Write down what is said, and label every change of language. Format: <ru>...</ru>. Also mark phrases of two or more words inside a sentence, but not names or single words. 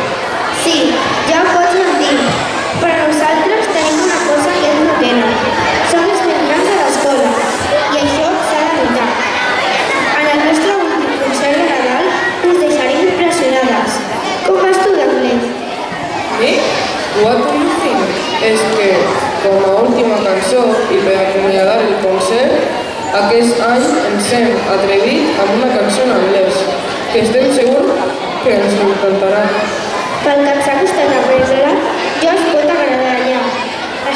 <ca>Sí, ja ho pots mentir, però nosaltres tenim una cosa que ells no tenen. Som els més grans de l'escola i això s'ha de notar. En el nostre últim concert de Nadal us deixarem impressionades. Com vas tu d'anglès? Mi?</ca> <en>What do you think?</en> <ca>És que, com a última cançó i per acomiadar el concert, aquest any ens hem atrevit amb una cançó en anglès, que estem segurs que ens encantarà. Pel que ens ha costat aprendre-la, ja us pot agradar ja.</ca>